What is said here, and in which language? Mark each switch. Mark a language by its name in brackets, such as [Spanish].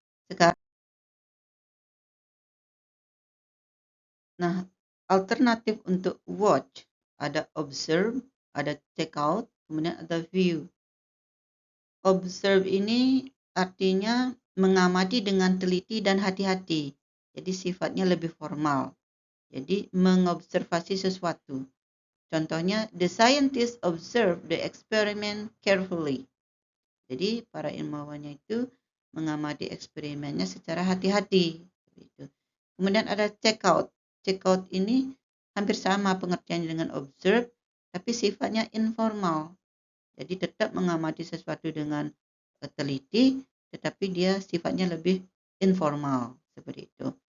[Indonesian] Sekarang, nah alternatif untuk watch ada observe, ada check out, kemudian ada view. Observe ini artinya mengamati dengan teliti dan hati-hati. Jadi sifatnya lebih formal. Jadi mengobservasi sesuatu. Contohnya, [English] the scientists observe the experiment carefully. [Indonesian] Jadi para ilmuwannya itu mengamati eksperimennya secara hati-hati. Kemudian ada check out. Check out ini hampir sama pengertiannya dengan observe, tapi sifatnya informal. Jadi tetap mengamati sesuatu dengan teliti, tetapi dia sifatnya lebih informal seperti itu.